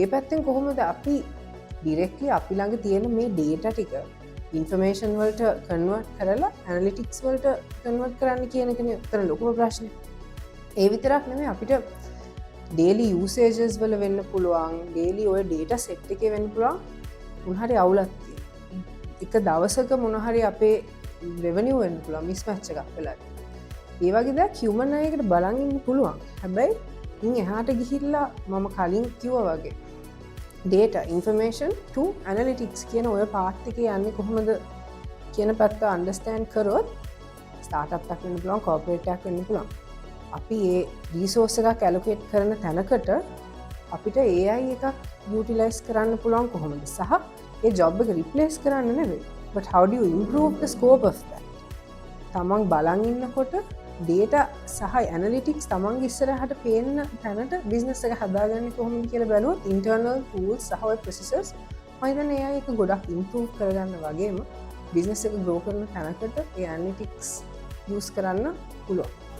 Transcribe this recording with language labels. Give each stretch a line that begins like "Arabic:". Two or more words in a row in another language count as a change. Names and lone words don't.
Sinhala: පැත්තෙන් කොහොමද අපි ඩිරෙක්ට්ලි අපි ළඟ තියෙන මේ ඩේටා ටික ඉන්ෆර්මේෂන් වලට කන්වර්ට් කරලා ඇනලිටික්ස් වලට කන්වර්ට් කරන්න කියන එකනේ උතන ලොකුම ප්‍රශ්නේ ඒ විතරක් නෙමෙයි අපිට
English: daily usages
Sinhala: වල වෙන්න පුළුවන් ඩේලි ඔය
English: data set
Sinhala: එකේ වෙන්න පුළුවන් මොනහරි අවුලක් තියෙනවා එක දවසක මොනහරි අපේ රෙවෙනියු වෙන්න පුළුවන් මිස්මැච් එකක් වෙලා ඒ වගේ
English: the human
Sinhala: අයකට බලන් ඉන්න පුළුවන් හැබැයි ඉන් එහාට ගිහිල්ලා මම කලින් කිව්වා වගේ data
English: information to analytics
Sinhala: කියන ඔය පාර්ට් එකේ යන්නේ කොහොමද කියන පැත්ත අන්ඩර්ස්ටෑන්ඩ් කරොත් ස්ටාර්ට්අප් එකක් වෙන්න පුළුවන් කෝපරේට් එකක් වෙන්න පුළුවන් අපි ඒ රිසෝස් එකක් ඇලොකේට් කරන තැනකට අපිට AI එකක් යූටිලයිස් කරන්න පුළුවන් කොහොමද සහ ඒ ජොබ් එක රිප්ලේස් කරන්න නෙවෙයි
English: but how do you improve the scope of that
Sinhala: තමන් බලන් ඉන්නකොට data සහ analytics තමන්ගේ ඉස්සරහට පේන්න තැනට business එක හදාගන්නේ කොහොමද කියලා බැලුවොත්
English: internal tools
Sinhala: සහ ඔය processes මම හිතන්නේ AI එක ගොඩක් improve කරගන්න වගේම business එක grow කරන තැනකට ඒ
English: analytics use
Sinhala: කරන්න පුළුවන්